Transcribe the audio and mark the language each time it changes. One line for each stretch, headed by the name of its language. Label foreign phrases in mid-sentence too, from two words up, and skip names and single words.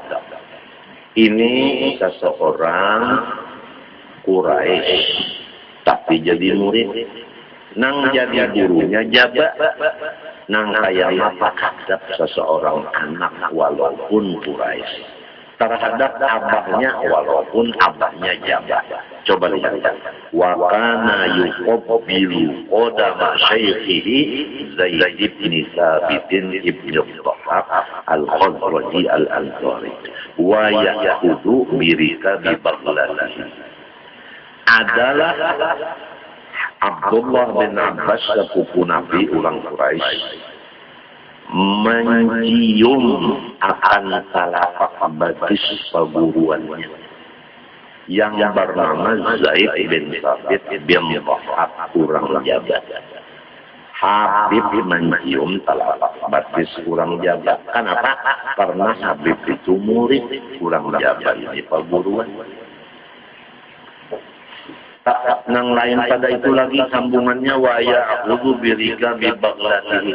Banjar: Ini seseorang Quraisy, tapi jadi murid. Nang jadi gurunya jabat. Nang kaya apa adab seseorang anak walaupun Quraisy terhadap abahnya walaupun abahnya jabat. Coba lihat.
Arabic: وكان يقبل قدم شيخه زيد بن ثابت ابن ذهب الخزرجي الأنصاري ويأخذ بركاب بغلته.
Banjar: Adalah Abdullah bin Abbas sepupu Nabi orang Quraisy mencium akan telapak batis perguruannya yang bernama Zaid bin Thabit bin Dhahab orang jabat. Habib mencium telapak batis orang jabat. Kenapa? Karena Habib itu murid orang jabat di perguruan. Nang lain pada itu lagi sambungannya
Arabic: ويأخذ بركاب بغلته.